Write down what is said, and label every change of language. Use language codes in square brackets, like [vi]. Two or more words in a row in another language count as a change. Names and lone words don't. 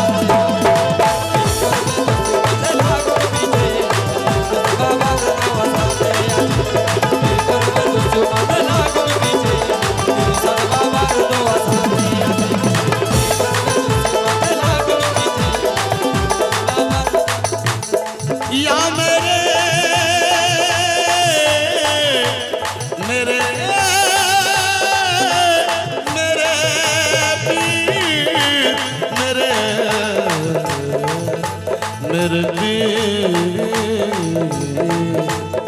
[bn] লাগুক পিছে, ইরশাদ বাবার দোয়া সাথে আছে। করবে দুশ্মন লাগুক পিছে, ইরশাদ বাবার দোয়া সাথে আছে। লাগুক পিছে, [hi] या मेरे मेरे मेरे पीर, मेरे मेरे पीर